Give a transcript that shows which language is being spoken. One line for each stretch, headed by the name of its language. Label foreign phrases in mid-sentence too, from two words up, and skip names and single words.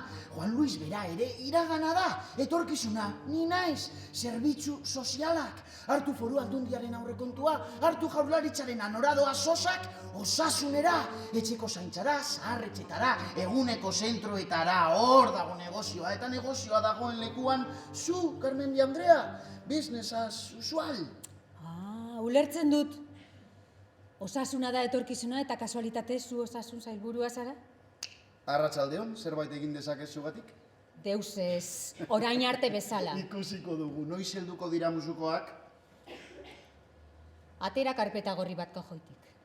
Basque: Juan Luis bera ere iragana da. Etorkizuna, ni naiz, zerbitzu sozialak. Hartu Foru Aldundiaren aurrekontua, hartu Jaurlaritzaren anoradoa sosak, osasunera, etxeko zaintzara, zaharretxetara, eguneko zentroetara, hor dago negozioa, eta negozioa dagoen lekuan, zu, Garmendi Andrea,
English: business as usual.
Basque: Ulertzen dut. Osasuna da etorkizuna eta kasualitatez zu osasun sailburua zara? Arratsaldeon, zerbait egin dezakezugatik? Deus ez, orain arte bezala. Ikusiko dugu, noiz helduko dira musukoak? Atera karpeta gorri bat kajoitik.